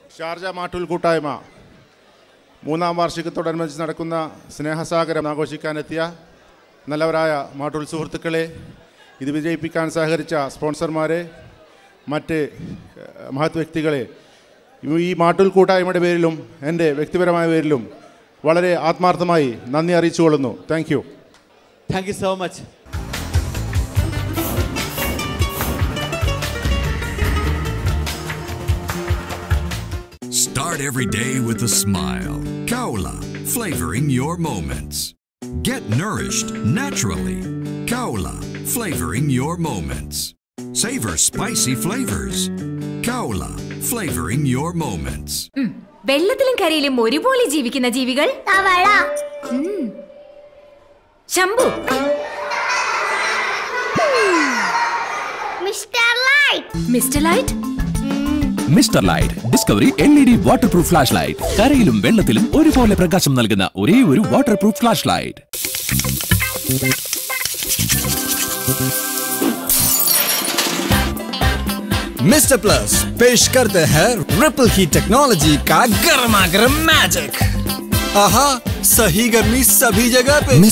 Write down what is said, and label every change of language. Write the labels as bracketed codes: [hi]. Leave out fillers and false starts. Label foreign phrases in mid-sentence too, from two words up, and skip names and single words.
[ml] ഷാർജ മാട്ടൂൽ കൂട്ടായ്മ 3ാം വാർഷികത്തോടനുബന്ധിച്ച് നടക്കുന്ന സ്നേഹസാഗരം ആഘോഷിക്കാനെത്തിയ നല്ലവരായ മാട്ടൂൽ സുഹൃത്തുക്കളെ, ഇത് വിജയിപ്പിക്കാൻ സഹകരിച്ച സ്പോൺസർമാരെ, മറ്റ് മഹത് വ്യക്തികളെ ഈ മാട്ടൂൽ കൂട്ടായ്മയുടെ പേരിലും എൻ്റെ വ്യക്തിപരമായ പേരിലും വളരെ ആത്മാർത്ഥമായി നന്ദി അറിയിച്ചുകൊള്ളുന്നു. [en] Thank you. Thank you so much. Start every day with a smile. Kaula, flavoring your moments. Get nourished naturally. Kaula, flavoring your moments. Savor spicy flavors. Kaula, flavoring your moments. [ml] വെള്ളത്തിലും കരയിലും ഒരുപോലെ ജീവിക്കുന്ന ജീവികൾ തവള, ശംഭു, മിസ്റ്റർ ലൈറ്റ്. മിസ്റ്റർ ലൈറ്റ്, [en] Mister Light Discovery LED water proof flash light. [ml] കരയിലും വെള്ളത്തിലും ഒരുപോലെ പ്രകാശം നൽകുന്ന ഒരേ ഒരു [en] water proof flash light. [hi] मिस्टर प्लस पेश करते हैं [en] ripple heat technology [hi] का गर्मा गर्म मैजिक. आहा, सही गर्मी सभी जगह पे.